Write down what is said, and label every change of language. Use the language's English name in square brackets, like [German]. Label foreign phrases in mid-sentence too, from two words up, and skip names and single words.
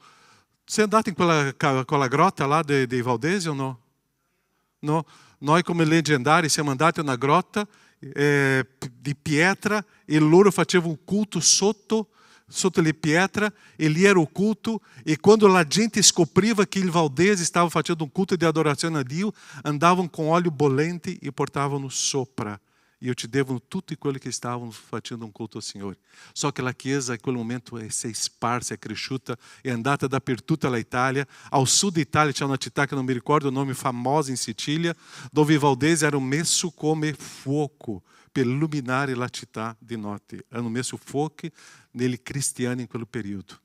[Italian] Sei andato in quella grotta là dei Valdesi o no? No? Noi come leggendari siamo andati in una grotta di pietra e loro facevano un culto sotto le pietre, e lì era o culto, e quando la gente scopriva que il Valdese stava facendo [Portuguese] um culto de adoração [Italian] a Dio, [Portuguese] andavam com óleo bolente [Italian] e portavano sopra. [Portuguese] E eu te devo tudo aquilo que estavam fazendo um culto ao Senhor. Só que a [Italian] Chiesa, in quel momento, si è sparsa, è cresciuta, è andata dappertutto all'Italia. Ao sul d'Italia c'è una città che non mi ricordo il nome, famosa in Sicilia, dove i Valdesi erano messi come fuoco per illuminare la città di notte. Hanno messo fuoco negli cristiani in quel periodo.